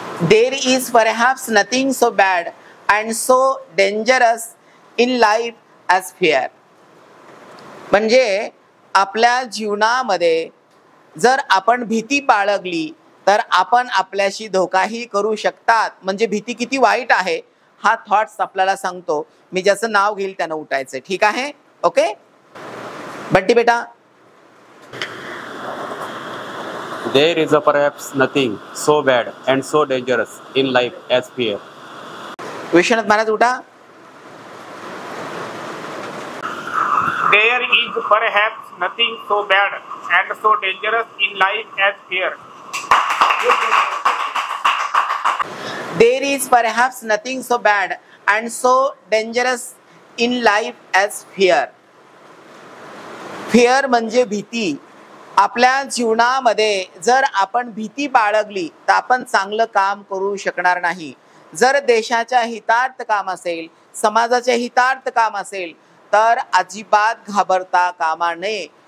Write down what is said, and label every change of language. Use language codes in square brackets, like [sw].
[en] There is perhaps nothing so bad and so dangerous in life as fear. [mr] म्हणजे आपल्या जीवनामध्ये जर आपण भीती बाळगली तर आपण आपल्याशी धोकाही करू शकतात। म्हणजे भीती किती वाईट आहे हा थॉट्स आपल्याला सांगतो। मी ज्याचं नाव घेईल त्यानं उठायचं। ठीक आहे? ओके। बंटी बेटा, [en] There is perhaps nothing so bad and so dangerous in life as fear. [mr] Vishwanath Maharaj उठा। [en] There is perhaps nothing so bad and so dangerous in life as fear. There is perhaps nothing so bad and so dangerous in life as fear. [mr] Fear म्हणजे भीती। आपल्या जीवनामध्ये जर आपण भीती बाळगली तर आपण चांगलं काम करू शकणार नाही। जर देशाच्या हितार्थ काम असेल, समाजाच्या हितार्थ काम असेल तर अजिबात घाबरता कामा नये।